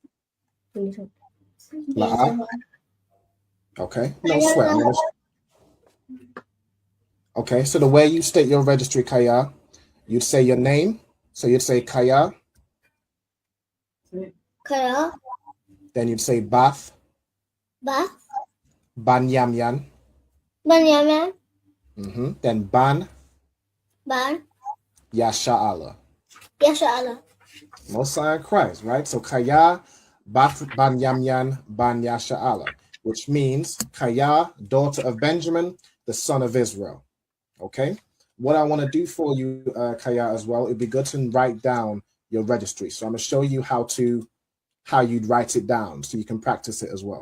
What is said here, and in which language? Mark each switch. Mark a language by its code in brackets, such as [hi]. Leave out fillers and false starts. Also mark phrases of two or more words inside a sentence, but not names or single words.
[en] La'a? Okay, no sweat. Okay, so the way you state your registry, Kaya, you'd say your name. So you'd say Kaya. Kaya. Then you'd say Bath. Bath. Ban Yamyan. Ban Yamyan. Then Ban. Ban. Yasha'ala. Yasharala. Mosiah Christ, right? So Kaya, Bath, Ban Yamyan, Ban Yasha'ala, which means Kaya, daughter of Benjamin, the son of Israel. Okay? What I want to do for you, Kaya, as well, it'd be good to write down your registry. So I'm going to show you how you'd write it down so you can practice it as well.